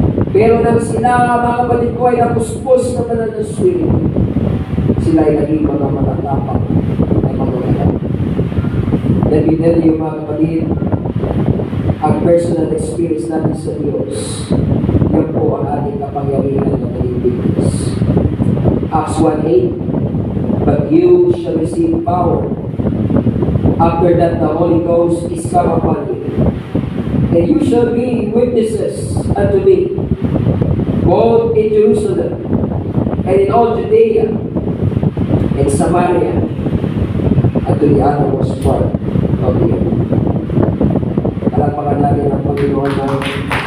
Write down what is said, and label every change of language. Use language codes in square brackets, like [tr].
[tl] Pero nang sila mga kapatid ko ay napuspos na banal ng Espiritu, sila ay naging mga matatapang ay mga matatapang. [en] Let me tell you [tl] mga kapatid, ang personal experience natin sa Diyos, yan po ang ating kapangyarihan na nailigtas. [en] Acts 1:8, but you shall receive power after that the Holy Ghost is come upon you, and you shall be witnesses unto me, both in Jerusalem and in all Judea and Samaria, and to the uttermost part of the earth. [tl] Palakpakan natin ang Panginoon natin.